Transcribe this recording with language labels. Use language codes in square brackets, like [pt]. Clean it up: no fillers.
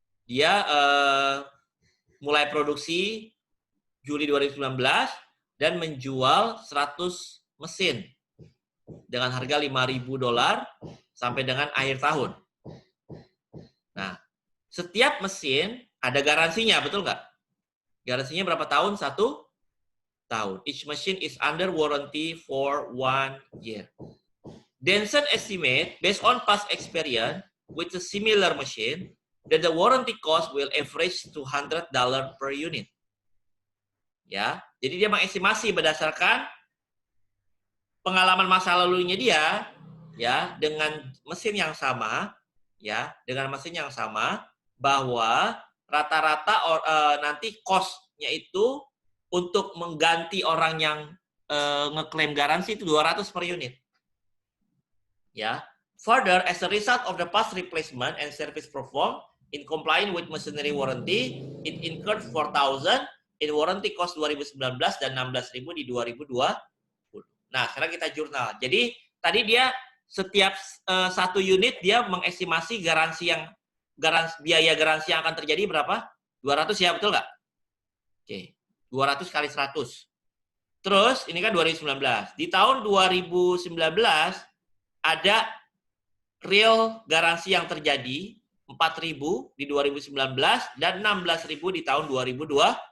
[id] Dia mulai produksi Juli 2019 dan menjual 100 mesin dengan harga $5.000 sampai dengan akhir tahun. Nah, setiap mesin ada garansinya, betul nggak? Garansinya berapa tahun? 1 tahun. [en] Each machine is under warranty for 1 year. Denson estimate based on past experience with a similar machine that the warranty cost will average $200 per unit. [id] Ya, jadi dia mengestimasi berdasarkan pengalaman masa lalunya dia, ya, dengan mesin yang sama, ya, dengan mesin yang sama, bahwa rata-rata nanti cost-nya itu untuk mengganti orang yang ngeklaim garansi itu 200 per unit. Ya. [en] Further, as a result of the past replacement and service performed in compliance with machinery warranty, it incurred 4,000 in warranty cost 2019 [id] dan 16.000 di 2020. Nah, sekarang kita jurnal. Jadi, tadi dia setiap satu unit dia mengestimasi biaya garansi yang akan terjadi berapa? 200 ya, betul nggak? Oke, 200 kali 100. Terus, ini kan 2019. Di tahun 2019, ada real garansi yang terjadi, 4.000 di 2019 dan 16.000 di tahun 2020.